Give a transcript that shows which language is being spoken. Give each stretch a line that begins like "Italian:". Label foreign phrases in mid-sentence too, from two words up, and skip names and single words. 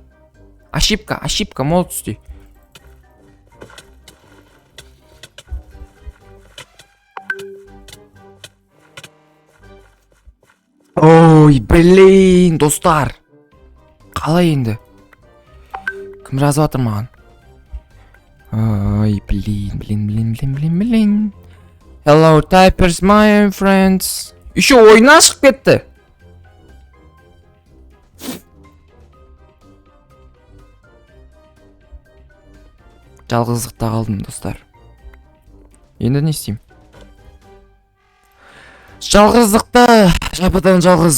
Russian: Ошибка, молодости. Ой, блин, достар.
Kazakh: Қалай енді? Кім жазып атыр маған?
Russian: Ой, блин.
English: Hello, typers, my friends.
Kazakh: Еще ойна шығып кетті. Жалғыздықта қалдым, достар. Енді не істеймін? Жалғыздықта, жападан жалғыз.